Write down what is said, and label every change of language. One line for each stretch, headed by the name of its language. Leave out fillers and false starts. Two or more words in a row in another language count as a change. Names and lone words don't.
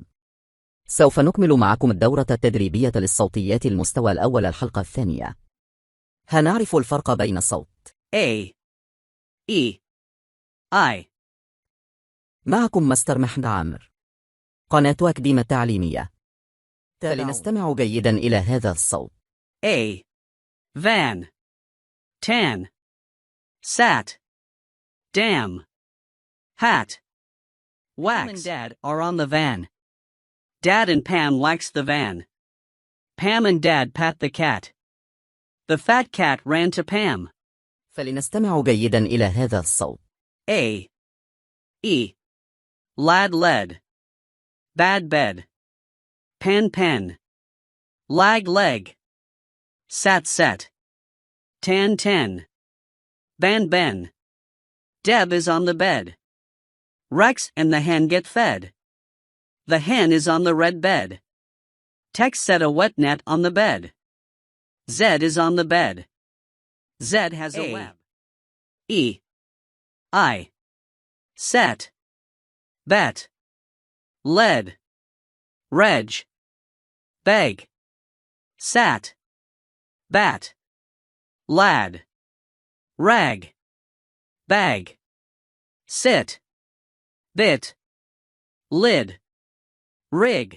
Arabic: سوف نكمل معكم الدورة التدريبية للصوتيات المستوى الأول الحلقة الثانية. هنعرف الفرق بين الصوت
English: A, E, I.
Arabic: معكم مستر محمد عامر، قناة أكاديمية تعليمية. فلنستمع جيدا إلى هذا الصوت.
English: A, van, tan, sat, dam, hat. Wax. Pam and Dad are on the van. Dad and Pam likes the van. Pam and Dad pat the cat. The fat cat ran to Pam.
Arabic: فلنستمع جيدا إلى هذا الصوت.
English: A, E, lad led, bad bed, pen pen, lag leg, sat set, tan ten, ban ben. Deb is on the bed. Rex and the hen get fed. The hen is on the red bed. Tex set a wet net on the bed. Zed is on the bed. Zed has a web. E, I, set, bet, led, reg, beg, sat, bat, lad, rag, bag, sit, bit, lid, rig.